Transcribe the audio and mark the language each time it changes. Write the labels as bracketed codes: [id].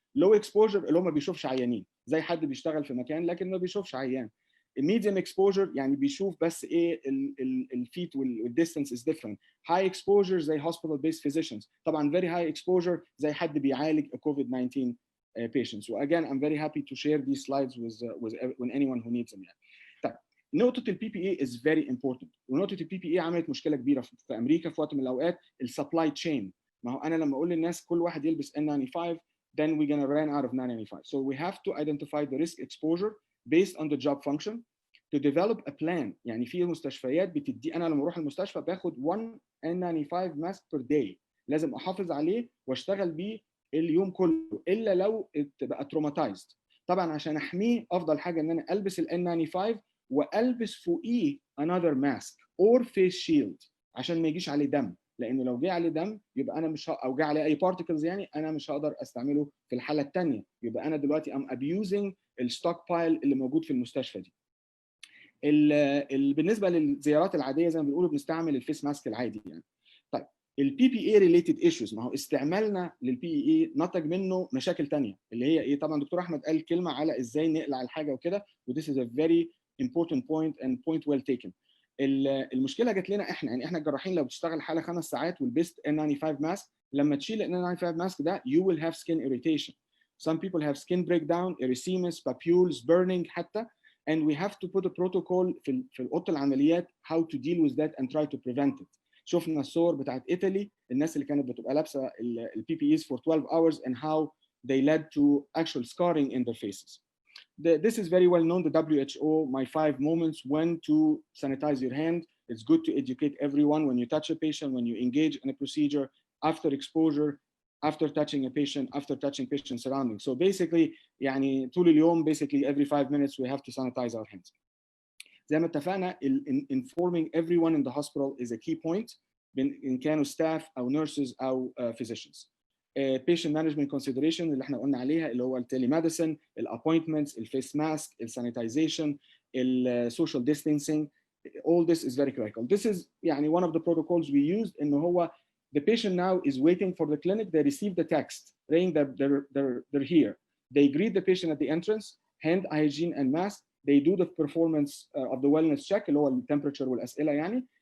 [en] Low exposure [ar] اللي هو ما بيشوفش عيانين، زي حد بيشتغل في مكان لكن ما بيشوفش عيان. [en] medium exposure [ar] يعني بيشوف بس ايه الفيت والديستانس [en] is different. high exposure زي hospital based physicians. طبعا very high exposure [ar] زي حد بيعالج [en] COVID-19 patients. So again I'm very happy to share these slides with anyone who needs them. [ar] طيب نقطة البي بي اي [en] is very important. [ar] ونقطة البي بي اي عملت مشكلة كبيرة في أمريكا في وقت من الأوقات. السبلاي تشين. ما هو أنا لما أقول للناس كل واحد يلبس N95 [en] then we're gonna run out of N95. So we have to identify the risk exposure based on the job function to develop a plan. [ar] يعني في مستشفيات بتدي، أنا لما أروح المستشفى باخد [en] 1 N95 mask per day. [ar] لازم أحافظ عليه وأشتغل بيه اليوم كله الا لو تبقى تروماتايزد. طبعا عشان احميه افضل حاجه ان انا البس ال N95 والبس فوقيه [en] another mask or face shield [ar] عشان ما يجيش عليه دم، لانه لو جه عليه دم يبقى انا مش او جه عليه اي بارتكلز يعني انا مش هقدر استعمله في الحاله الثانيه، يبقى انا دلوقتي ام ابيوزنج الستوك بايل اللي موجود في المستشفى دي. بالنسبه للزيارات العاديه زي ما بيقولوا بنستعمل الفيس ماسك العادي يعني. طيب البي بي اي ريليتد ايشوز، ما هو استعمالنا للبي اي نتج منه مشاكل ثانيه اللي هي ايه؟ طبعا دكتور احمد قال كلمه على ازاي نقلع الحاجه وكده، [en] وذس is a very important point and point well taken. [ar] المشكله جت لنا احنا، يعني احنا الجراحين لو بتشتغل حاله 5 ساعات ولبست N95 ماسك، لما تشيل ال N95 ماسك ده [en] you will have skin irritation. Some people have skin breakdown, erythemas, papules, burning حتى. And we have to put a protocol [ar] في اوضه العمليات [en] how to deal with that and try to prevent it. [ar] شفنا الصور بتاعت ايطالي، الناس اللي كانت بتبقى لابسه البي بي ايز [en] for 12 hours and how they led to actual scarring in their faces. This is very well known, the WHO, my 5 moments when to sanitize your hand. It's good to educate everyone when you touch a patient, when you engage in a procedure, after exposure, after touching a patient, after touching patient surroundings. So basically [ar] يعني طول اليوم [en] basically every 5 minutes we have to sanitize our hands. [ar] زي ما اتفقنا [en] informing everyone in the hospital is a key point إن كانوا staff أو nurses أو physicians. patient management consideration [ar] اللي احنا قلنا عليها اللي هو التليميديسن، الابوينتمنتس، الفيس ماسك، السانيتايزيشن، السوشيال ديستانسينج. [en] all this is very critical. This is يعني one of the protocols we used [ar] إنه هو [en] the patient now is waiting for the clinic. They receive the text saying that they're here. They greet the patient at the entrance, hand hygiene and mask. They do the performance of the wellness check [ar] اللي هو التمبريتشر والأسئلة يعني.